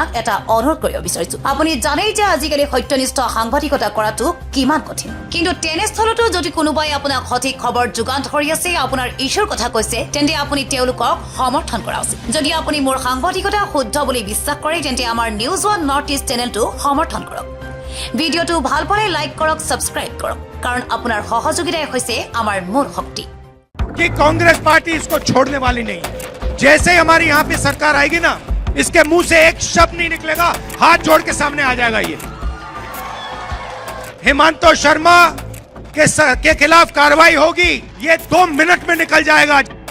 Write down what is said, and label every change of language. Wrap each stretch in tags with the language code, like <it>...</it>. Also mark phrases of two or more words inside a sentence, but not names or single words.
<as>এটা অনুৰোধ কৰিব বিচাৰিছো আপুনি জানেই যে আজিকালি সত্যনিষ্ঠ সাংবাদিকতা কৰাটো কিমান কঠিন কিন্তু তেনেস্থলতো যদি কোনোবাই আপোনাক সঠিক খবৰ যোগান ধৰি আছে আপোনাৰ ইছ্যুৰ কথা কৈছে তেন্তে আপুনি তেওঁলোকক সমৰ্থন কৰা উচিত যদি আপুনি মোৰ সাংবাদিকতা শুদ্ধ বুলি বিশ্বাস কৰে তেন্তে আমাৰ নিউজ ওৱান নৰ্থ ইষ্ট চেনেলটো সমৰ্থন কৰক ভিডিওটো ভাল পালে লাইক কৰক সাবস্ক্ৰাইব কৰক কাৰণ আপোনাৰ সহযোগিতাই হৈছে আমাৰ মূল শক্তি</as> <hi>कि कांग्रेस पार्टी इसको छोड़ने वाली नहीं है। जैसे ही हमारी यहाँ पे सरकार आएगी ना, इसके मुंह से एक शब्द नहीं निकलेगा, हाथ जोड़ के सामने आ जाएगा ये। हेमंत शर्मा के खिलाफ कार्रवाई होगी, ये 2 मिनट में निकल जाएगा।</hi>